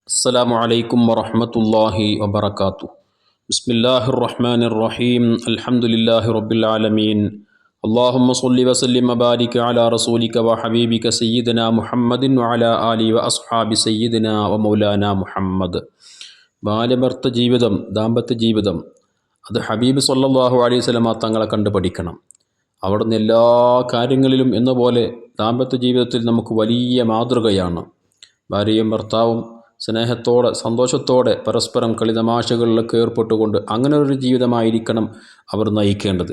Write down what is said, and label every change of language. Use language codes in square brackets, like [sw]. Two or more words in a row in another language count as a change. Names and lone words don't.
[ar] السلام عليكم ورحمة الله وبركاته. بسم الله الرحمن الرحيم. الحمد لله رب العالمين. اللهم صل وسلم وبارك على رسولك وحبيبك سيدنا محمد وعلى آله وأصحاب سيدنا ومولانا محمد. [ml] ബാല്യഭർത്ത ജീവിതം, ദാമ്പത്യ ജീവിതം, അത് ഹബീബ് [ar] صلى الله عليه وسلم [ml] തങ്ങളെ കണ്ട് പഠിക്കണം. അവിടുന്ന് എല്ലാ കാര്യങ്ങളിലും എന്ന പോലെ ദാമ്പത്യ ജീവിതത്തിൽ നമുക്ക് വലിയ മാതൃകയാണ്. ഭാര്യയും ഭർത്താവും സ്നേഹത്തോടെ സന്തോഷത്തോടെ പരസ്പരം കളിതമാശകളിലൊക്കെ ഏർപ്പെട്ടുകൊണ്ട് അങ്ങനെ ഒരു ജീവിതമായിരിക്കണം അവർ നയിക്കേണ്ടത്.